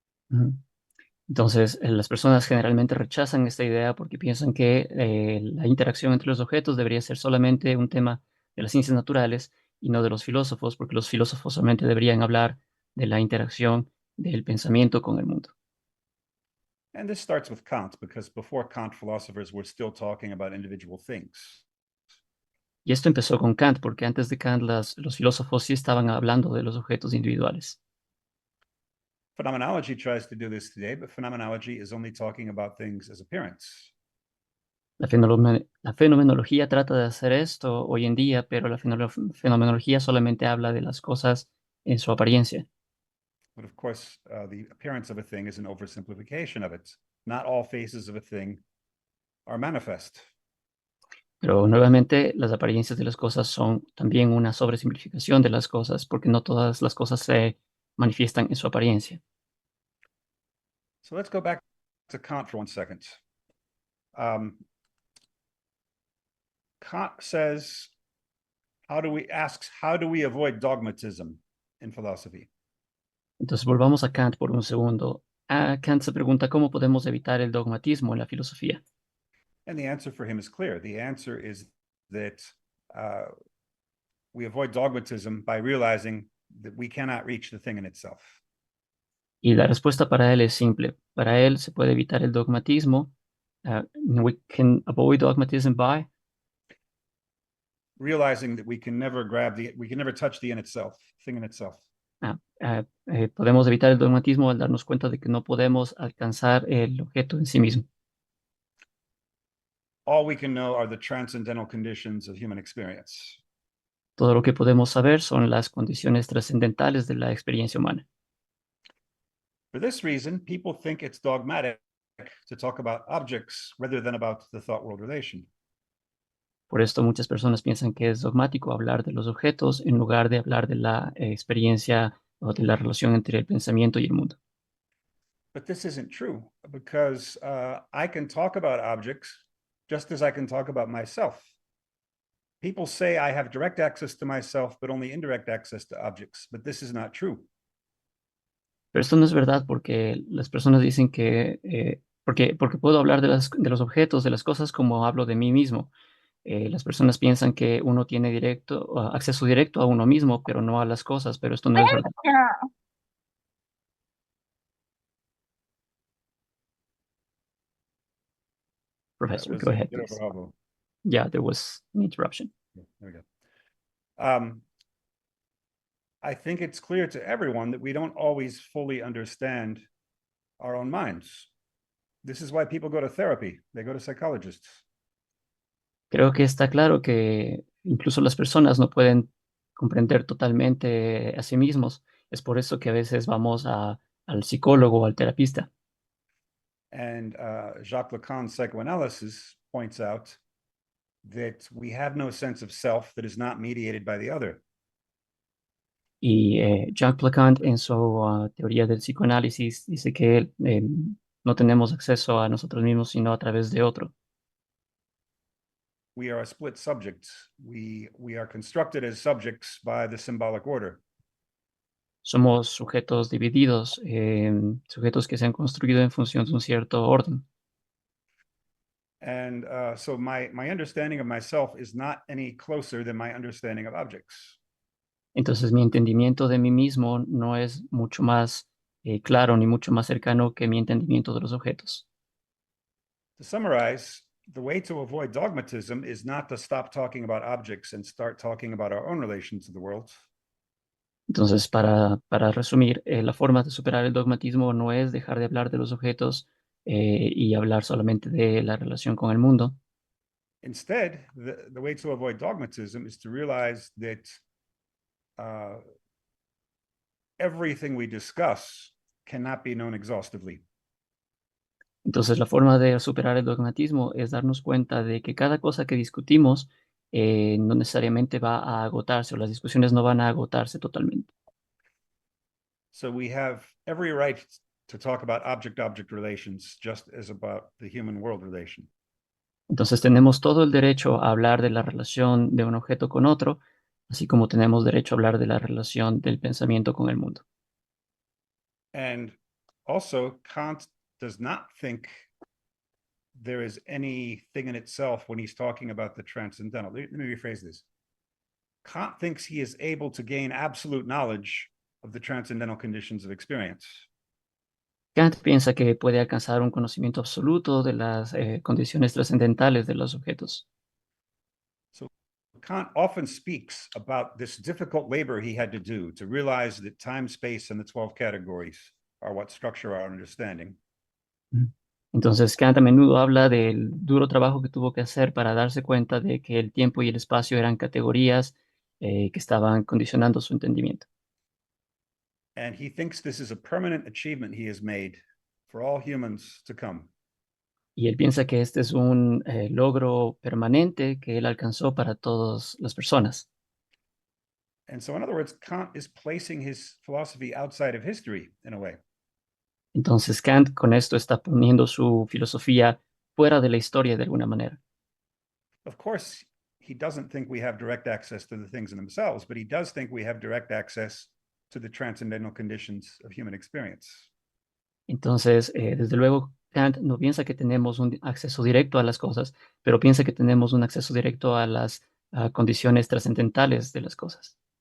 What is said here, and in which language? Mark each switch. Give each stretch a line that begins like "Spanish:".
Spanish: Ujú. Entonces, las personas generalmente rechazan esta idea porque piensan que la interacción entre los objetos debería ser solamente un tema de las ciencias naturales y no de los filósofos, porque los filósofos solamente deberían hablar de la interacción del pensamiento con el mundo.
English: And this starts with Kant, because before Kant, philosophers were still talking about individual things.
Spanish: Y esto empezó con Kant, porque antes de Kant los filósofos sí estaban hablando de los objetos individuales.
English: Phenomenology tries to do this today, but phenomenology is only talking about things as appearance.
Spanish: La fenomenología trata de hacer esto hoy en día, pero la fenomenología solamente habla de las cosas en su apariencia.
English: But of course, the appearance of a thing is an oversimplification of it. Not all faces of a thing are manifest.
Spanish: Pero nuevamente, las apariencias de las cosas son también una sobresimplificación de las cosas, porque no todas las cosas se manifiestan en su apariencia.
English: So let's go back to Kant for 1 second. Kant says, how do we avoid dogmatism in philosophy?
Spanish: Entonces volvamos a Kant por un segundo. Kant se pregunta cómo podemos evitar el dogmatismo en la filosofía.
English: And the answer for him is clear. The answer is that we avoid dogmatism by realizing that we cannot reach the thing in itself.
Spanish: Y la respuesta para él es simple. Para él se puede evitar el dogmatismo.
English: We can avoid dogmatism by realizing that we can never touch the thing in itself.
Spanish: Podemos evitar el dogmatismo al darnos cuenta de que no podemos alcanzar el objeto en sí mismo.
English: All we can know are the transcendental conditions of human experience.
Spanish: Todo lo que podemos saber son las condiciones trascendentales de la experiencia humana.
English: For this reason, people think it's dogmatic to talk about objects rather than about the thought-world relation.
Spanish: Por esto muchas personas piensan que es dogmático hablar de los objetos en lugar de hablar de la experiencia o de la relación entre el pensamiento y el mundo.
English: But this isn't true because I can talk about objects just as I can talk about myself. People say I have direct access to myself, but only indirect access to objects. But this is not true.
Spanish: Pero esto no es verdad porque las personas dicen que, porque puedo hablar de los objetos, de las cosas como hablo de mí mismo. Las personas piensan que uno tiene acceso directo a uno mismo, pero no a las cosas, pero esto no es verdad.
English: That Professor, was go a ahead, bit of please. a hobble. Yeah, there was an interruption. There we go. I think it's clear to everyone that we don't always fully understand our own minds. This is why people go to therapy. They go to psychologists.
Spanish: Creo que está claro que incluso las personas no pueden comprender totalmente a sí mismos. Es por eso que a veces vamos al psicólogo o al terapista.
English: And Jacques Lacan's psychoanalysis points out that we have no sense of self that is not mediated by the other.
Spanish: Y Jacques Lacan, en su teoría del psicoanálisis, dice que no tenemos acceso a nosotros mismos sino a través de otro.
English: We are a split subject. We are constructed as subjects by the symbolic order.
Spanish: Somos sujetos divididos, sujetos que se han construido en función de un cierto orden.
English: And so my understanding of myself is not any closer than my understanding of objects.
Spanish: Entonces mi entendimiento de mí mismo no es mucho más claro ni mucho más cercano que mi entendimiento de los objetos.
English: To summarize, the way to avoid dogmatism is not to stop talking about objects and start talking about our own relation to the world.
Spanish: Entonces, para resumir, la forma de superar el dogmatismo no es dejar de hablar de los objetos y hablar solamente de la relación con el mundo.
English: Instead, the way to avoid dogmatism is to realize that everything we discuss cannot be known exhaustively.
Spanish: Entonces, la forma de superar el dogmatismo es darnos cuenta de que cada cosa que discutimos no necesariamente va a agotarse o las discusiones no van a agotarse totalmente.
English: So we have every right to talk about object-object relations just as about the human-world relation.
Spanish: Entonces, tenemos todo el derecho a hablar de la relación de un objeto con otro, así como tenemos derecho a hablar de la relación del pensamiento con el mundo.
English: And also, Kant does not think there is anything in itself when he's talking about the transcendental. Let me rephrase this. Kant thinks he is able to gain absolute knowledge of the transcendental conditions of experience.
Spanish: Kant piensa que puede alcanzar un conocimiento absoluto de las condiciones trascendentales de los objetos.
English: So Kant often speaks about this difficult labor he had to do to realize that time, space, and the 12 categories are what structure our understanding.
Spanish: Entonces, Kant a menudo habla del duro trabajo que tuvo que hacer para darse cuenta de que el tiempo y el espacio eran categorías que estaban condicionando su entendimiento.
English: And he thinks this is a permanent achievement he has made for all humans to come.
Spanish: Y él piensa que este es un logro permanente que él alcanzó para todas las personas.
English: And so, in other words, Kant is placing his philosophy outside of history in a way.
Spanish: Entonces, Kant con esto está poniendo su filosofía fuera de la historia de alguna manera.
English: Of course, he doesn't think we have direct access to the things in themselves, but he does think we have direct access to the transcendental conditions of human experience.
Spanish: Entonces, desde luego, Kant no piensa que tenemos un acceso directo a las cosas, pero piensa que tenemos un acceso directo a las condiciones trascendentales de las cosas.